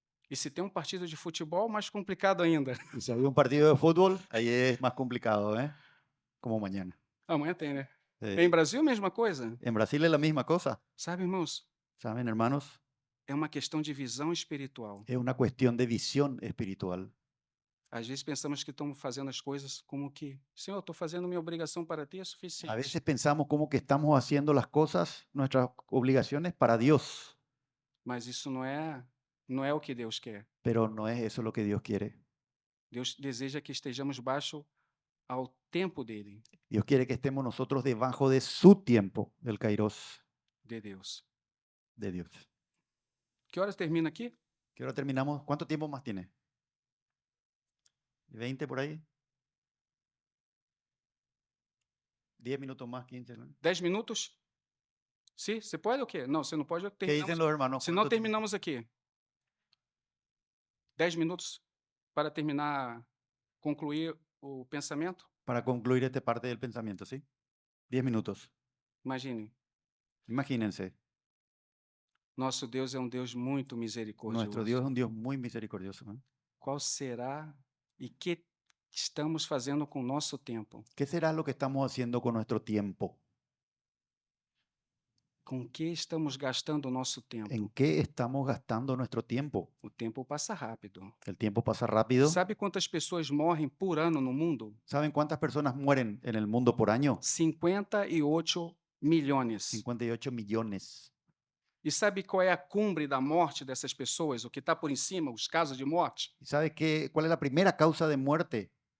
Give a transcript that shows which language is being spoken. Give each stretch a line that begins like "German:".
Portuguese: E se tem um partido de futebol, mais complicado ainda.
Spanish: Y si hay un partido de fútbol, ahí es más complicado, ¿eh? Como mañana.
Portuguese: Amanhã tem, né?
Spanish: Sí.
Portuguese: Em Brasil, mesma coisa.
Spanish: En Brasil es la misma cosa,
Portuguese: Sabe, irmãos,
Spanish: ¿saben, hermanos?
Portuguese: é uma questão de visão espiritual.
Spanish: Es una cuestión de visión espiritual.
Portuguese: Às vezes pensamos que estamos fazendo as coisas como que, Senhor, estou fazendo minha obrigação para ti, é
Spanish: A
Portuguese: suficiente.
Spanish: veces pensamos como que estamos haciendo las cosas, nuestras obligaciones para Dios,
Portuguese: Mas isso não é o que Deus quer.
Spanish: pero no es eso lo que Dios quiere.
Portuguese: Deus deseja que estejamos baixo ao tempo dele,
Spanish: Dios quiere que estemos nosotros debajo de su tiempo, del Kairos
Portuguese: de Deus.
Spanish: de Dios.
Portuguese: Que horas termina aqui?
Spanish: Que ahora terminamos. ¿Cuánto tiempo más tiene? ¿20 por ahí? 10 minutos más, 15, ¿no?
Portuguese: 10 minutos? Sim, você pode ou quê? Não, você não pode.
Spanish: ¿Qué dicen los hermanos?
Portuguese: Se não,
Spanish: ¿Cuánto tiempo?
Portuguese: terminamos aqui. 10 minutos para terminar, concluir o pensamento?
Spanish: Para concluir esta parte del pensamiento, ¿sí? 10 minutos.
Portuguese: Imagine,
Spanish: Imagínense,
Portuguese: nosso Deus é um Deus muito
Spanish: nuestro Dios es
Portuguese: misericordioso.
Spanish: un Dios muy misericordioso, ¿no?
Portuguese: Qual será e que estamos fazendo com o nosso tempo?
Spanish: ¿Qué será lo que estamos haciendo con nuestro tiempo?
Portuguese: Com que estamos gastando o nosso tempo?
Spanish: ¿En qué estamos gastando nuestro tiempo?
Portuguese: O tempo passa rápido.
Spanish: El tiempo pasa rápido.
Portuguese: Sabe quantas pessoas morrem por ano no mundo?
Spanish: ¿Saben cuántas personas mueren en el mundo por año?
Portuguese: 58 milhões.
Spanish: 58 millones.
Portuguese: E sabe qual é a cumbre da morte dessas pessoas? O que está por em cima, os casos de morte?
Spanish: ¿Y sabe cuál es la primera causa de muerte?